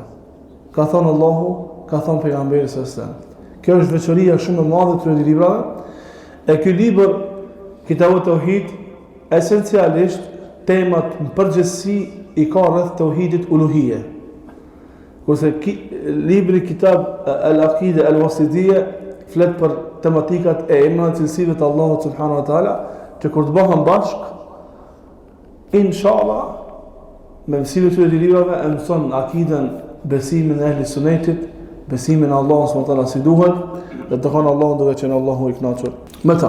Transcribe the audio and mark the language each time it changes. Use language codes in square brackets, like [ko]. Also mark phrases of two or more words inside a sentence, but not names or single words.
[sq] Ka thënë Allahu, ka thënë pejgamberi [ar] صلى الله عليه وسلم. [sq] Kjo është veçoria shumë e madhe të këtyre librave. E ky libër Kitabu Tauhid esencialisht temat në përgjithësi i ka rreth tauhidit uluhie. Kurse libri Kitab al-Aqida al-Wasitiyya flet për tematikat e emrave të cilësive të Allahut [ar] سبحانه وتعالى, [sq] që kur të bëhen bashk, inshallah, me mësimin e këtyre librave e mëson akiden, besimin e ehli sunnetit, besimin e Allahut [ar] سبحانه وتعالى [sq] si duhet, dhe të kanë Allahun duke qenë Allahu i kënaqur me ta.